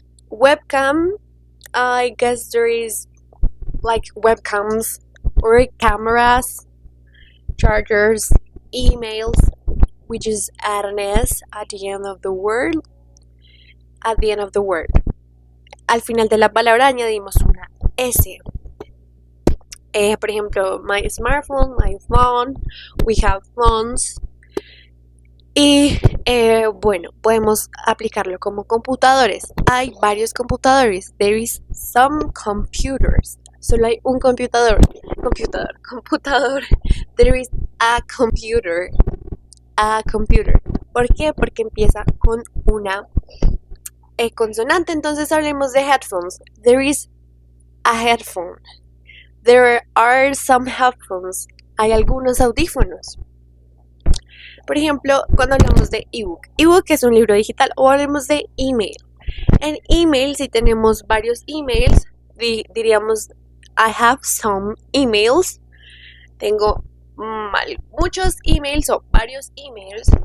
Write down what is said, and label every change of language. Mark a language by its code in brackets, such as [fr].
[en] Webcam, I guess there is like webcams or cameras, chargers, emails, which is add an S at the end of the word, [es] Al final de la palabra añadimos una S. Por ejemplo, [en] my smartphone, my phone, we have phones. [es] Y bueno, podemos aplicarlo como computadores. Hay varios computadores. [en] There is some computers. [es] Solo hay un computador. [en] There is a computer. [es] ¿Por qué? Porque empieza con una consonante. Entonces hablemos de headphones. [en] There is a headphone. There are some headphones. [es] Hay algunos audífonos. Por ejemplo, cuando hablamos de ebook. Ebook es un libro digital. O hablemos de email. En email, si tenemos varios emails, diríamos [en] I have some emails. [es] Tengo muchos emails o varios emails.